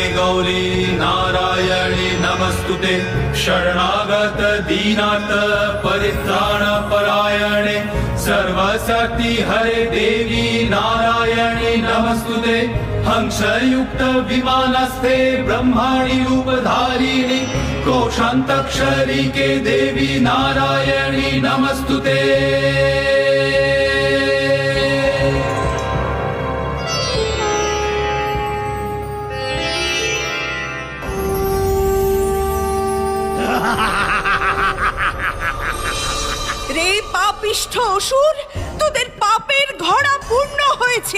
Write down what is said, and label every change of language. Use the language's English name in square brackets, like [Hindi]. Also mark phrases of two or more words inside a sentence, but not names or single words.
[Sanskrit] गौरी नारायणे नमस्तुते शरणागत दीनाथ परित्राण परायणे सर्वशक्ति हरे देवी नारायणे नमस्तुते हंसयुक्त विमानस्थे ब्रह्माणि रूपधारिणि कोशान्तक्षरी के देवी नारायणी नमस्तुते। [Bangla] রে পাপিষ্ঠ অসুর, তোদের পাপের ঘড়া পূর্ণ হয়েছে।